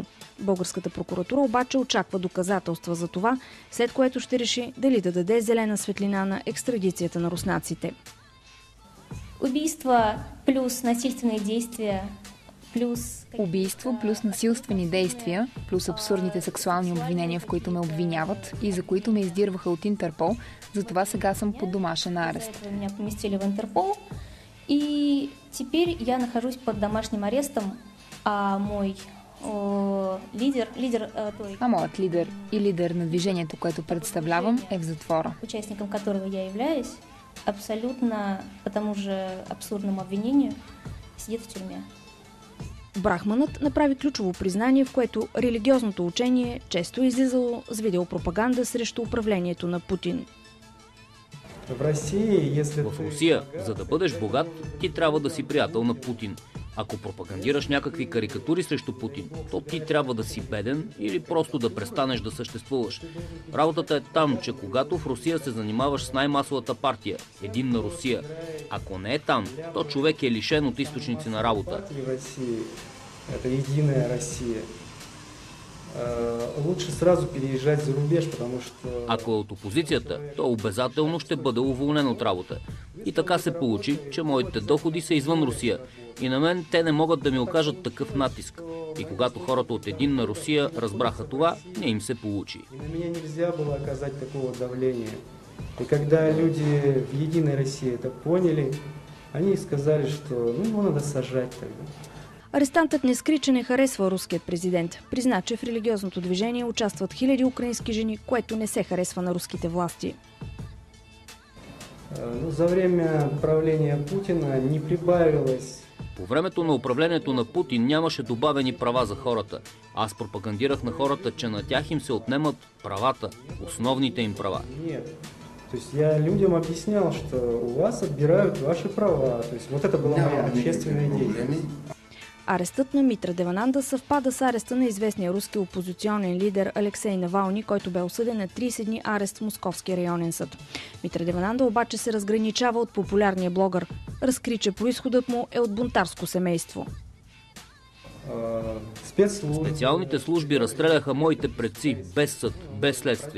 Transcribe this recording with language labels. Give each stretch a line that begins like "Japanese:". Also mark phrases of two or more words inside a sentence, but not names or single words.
Bulgarian: Българската прокуратура обаче очаква доказателства за това, след което ще реши дали да даде зелена светлина на екстрадицията на руснаците. Убийство плюс насилствени действия, плюс абсурдните сексуални обвинения, в които ме обвиняват и за които ме издирваха от Интерпол, затова сега съм под домашен арест.
Russian: Меня поместили в Интерпол, и теперь я нахожусь под домашним арестом, а мой
Bulgarian: моят лидер и лидер на движението, което представлявам, е в затвора.
Russian: Участником которого я являюсь, абсолютно по тому же абсурдному обвинению, сидит в тюрьме.
Bulgarian: Брахманът направи ключово признание, в което религиозното учение често е излизало с видеопропаганда срещу управлението на Путин. В Русия, за да бъдеш богат, ти трябва да си приятел на Путин. Ако пропагандираш някакви карикатури срещу Путин, то ти трябва да си беден или просто да престанеш да съществуваш. Работата е там, че когато в Русия се занимаваш с най-масовата партия, Единна Русия, ако не е там, то човек е лишен от източници на работа.
Russian: Лучше сразу переезжать за рубеж, потому что...
Bulgarian: Ако е от опозицията, то обязателно ще бъде уволнен от работа. И така се получи, че моите доходи са извън Русия. И на мен те не могат да ми окажат такъв натиск. И когато хората от Единна Русия разбраха това, не им се получи.
Russian: И на меня нельзя было оказать такого давления. И когда люди в Единой России это поняли, они сказали, что ну надо сажать тогда.
Bulgarian: Арестантът не скри, че не харесва руският президент. Призна, че в религиозното движение участват хиляди украински жени, което не се харесва на руските власти.
Russian: За време правления Путина не прибавилось.
Bulgarian: По времето на управлението на Путин нямаше добавени права за хората. Аз пропагандирах на хората, че на тях им се отнемат правата, основните им права.
Russian: Нет. То есть я людям объяснял, что у вас отбирают ваши права. То есть вот это была моя общественная деятельность.
Bulgarian: Арестът на Митра Девананда съвпада с ареста на известния руски опозиционен лидер Алексей Навални, който бе осъден на 30 дни арест в Московския районен съд. Митра Девананда обаче се разграничава от популярния блогър. Разкри, че произходът му е от бунтарско семейство. Специалните служби разстреляха моите предци без съд, без следствие.